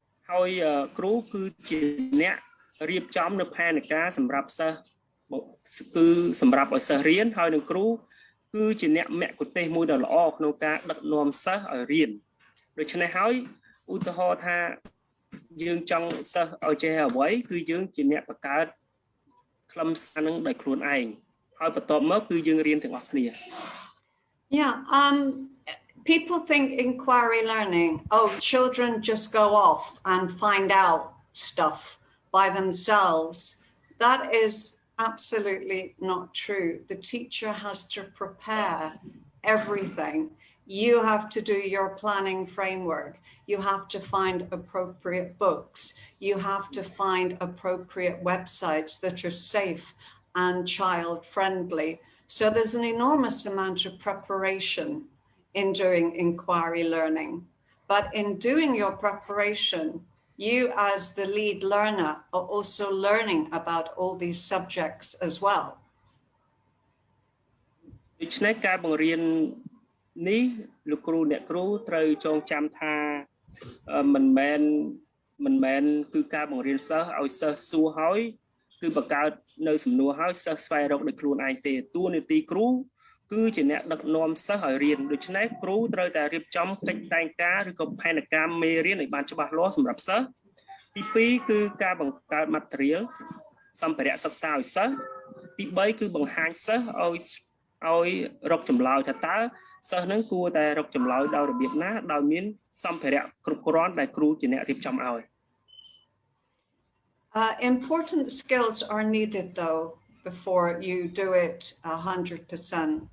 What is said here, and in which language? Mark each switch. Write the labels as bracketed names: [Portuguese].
[Khmer] ហើយគ្រូគឺជាអ្នករៀបចំនៅផែនការសម្រាប់សិស្សគឺសម្រាប់ឲ្យសិស្សរៀនហើយនឹងគ្រូគឺជាអ្នកមគ្គុទ្ទេសក៍មួយដ៏ល្អក្នុងការដឹកនាំសិស្សឲ្យរៀនដូច្នេះហើយឧទាហរណ៍ថាយើងចង់សិស្សឲ្យចេះអ្វីគឺយើងជាអ្នកបង្កើតខ្លឹមសារនឹងដោយខ្លួនឯងហើយបន្ទាប់មកគឺយើងរៀនទាំងអស់គ្នា [English] Yeah, people think inquiry learning, children just go off and find out stuff by themselves. That is absolutely not true. The teacher has to prepare everything. You have to do your planning framework. You have to find appropriate books. You have to find appropriate websites that are safe and child-friendly. So there's an enormous amount of preparation in doing inquiry learning. But in doing your preparation, you as the lead learner are also learning about all these subjects as well. [Khmer] ដូច្នេះការបង្រៀននេះលោកគ្រូអ្នកគ្រូត្រូវចងចាំថាមិនមែនគឺការបង្រៀនសិស្សឲ្យសិស្សសួរហើយគឺបង្កើតនៅសំណួរហើយសិស្សស្វែងរកដោយខ្លួនឯងទេតួនាទីគ្រូគឺជាអ្នកដឹកនាំសិស្សឲ្យរៀនដូច្នេះគ្រូត្រូវតែរៀបចំកិច្ចតែងការឬក៏ផែនការមេរៀនឲ្យបានច្បាស់លាស់សម្រាប់សិស្សទី2គឺការបង្កើត material សម្ភារៈសិក្សាឲ្យសិស្សទី3គឺបង្ហាញសិស្សឲ្យរកចម្លើយថាតើសិស្សនឹងគួរតែរកចម្លើយដោយរបៀបណាដោយមានសម្ភារៈគ្រប់គ្រាន់ដែលគ្រូជាអ្នករៀបចំឲ្យ [English] Important skills are needed though before you do it 100%.